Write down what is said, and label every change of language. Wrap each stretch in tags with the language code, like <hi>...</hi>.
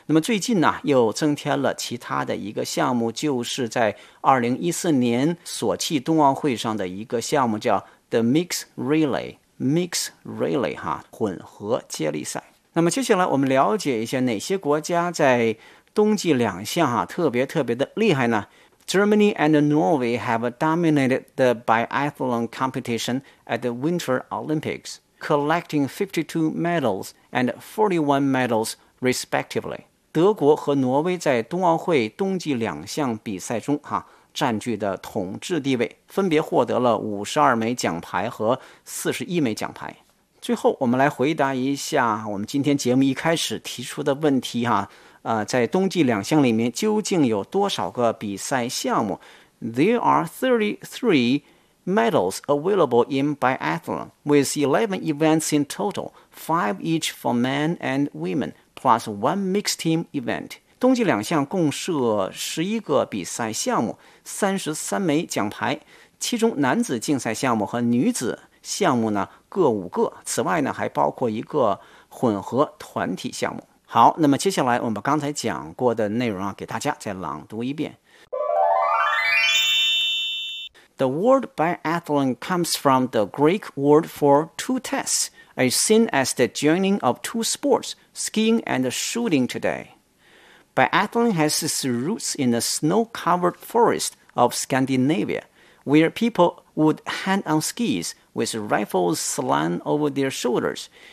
<zh>那么最近呢，又增添了其他的一个项目，就是在2014年索契冬奥会上的一个项目，叫 the mixed relay 哈，混合接力赛。那么接下来我们了解一下哪些国家在冬季两项啊，特别特别的厉害呢。</zh> <en>Germany and Norway have dominated the biathlon competition at the Winter Olympics, collecting 52 medals and 41 medals respectively. 德国和挪威在冬奥会冬季两项比赛中啊，</en> <zh>占据的统治地位，分别获得了52枚奖牌和41枚奖牌。最后我们来回答一下我们今天节目一开始提出的问题哈、啊。在冬季两项里面究竟有多少个比赛项目？</zh> <en>There are 33 medals available in biathlon with 11 events in total, 5 each for men and women, plus one mixed team event.</en> <zh>冬季两项共设11个比赛项目，33枚奖牌，其中男子竞赛项目和女子项目呢各5个，此外呢还包括一个混合团体项目。好，那么接下来我们把刚才讲过的内容啊，给大家再朗读一遍。</zh> <en>The word biathlon comes from the Greek word for two tests, a seen as the joining of two sports, skiing and shooting today. Biathlon has its roots in the snow-covered forest of Scandinavia, where people would hang on skis with rifles slung over their shoulders.</en>